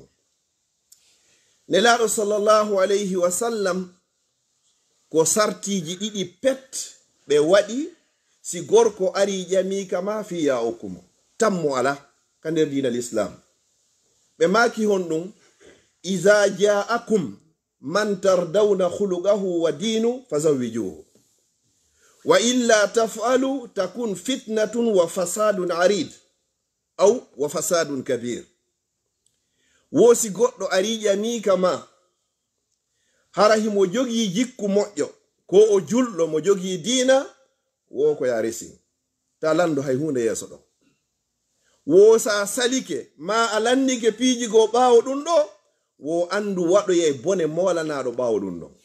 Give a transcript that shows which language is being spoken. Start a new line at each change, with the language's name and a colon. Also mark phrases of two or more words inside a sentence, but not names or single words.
Fula: nelaɗo
Arabic: صلى الله عليه وسلم
Fula: ko sartiji ɗiɗi pet ɓe waɗi si gorko ari ƴamika ma fiya okkumo, tammo ala ka nder
Arabic: دين الإسلام. ɓe maki hon ɗum إذا جاءكم من ترضون خلقه ودينه فزوجوه وإلا تفعلوا تكن فتنة وفساد عريض أو وفساد كبير.
Fula: wosi goɗɗo ari ƴamika ma hara himo jogi jikku moƴƴo ko o julɗo mo jogi diina wo ko ya resi ta lando hay hunde yeso ɗo. Wo sa salike ma a landike piijigo ɓaawo ɗum ɗo, wo andu waɗoye bone molanaɗo ɓaawo ɗum ɗo.